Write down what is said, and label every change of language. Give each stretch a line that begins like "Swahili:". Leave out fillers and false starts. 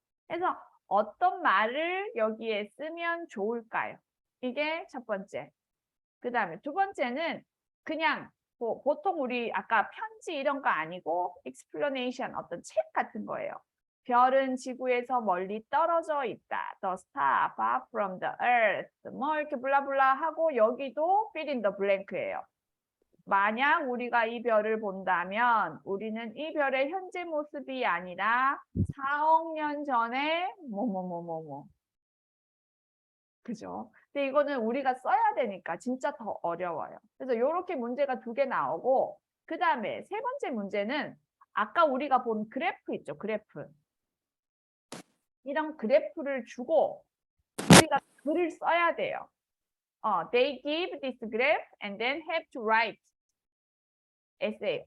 Korean: 그래서 어떤 말을 여기에 쓰면 좋을까요? 이게 첫 번째. 그 다음에 두 번째는 그냥 보통 우리 아까 편지 이런 거 아니고 explanation 어떤 책 같은 거예요. 별은 지구에서 멀리 떨어져 있다.
English: The star far from the earth.
Korean: 뭐 이렇게 블라블라 하고 여기도
English: fill in the blank
Korean: 예요. 만약 우리가 이 별을 본다면 우리는 이 별의 현재 모습이 아니라 4억 년 전에 뭐뭐뭐뭐뭐. 그죠? 근데 이거는 우리가 써야 되니까 진짜 더 어려워요. 그래서 이렇게 문제가 2개 나오고 그 다음에 세 번째 문제는 아까 우리가 본 그래프 있죠? 그래프. 이런 그래프를 주고 우리가 글을 써야 돼요.
English: They give this graph and then have to write essay.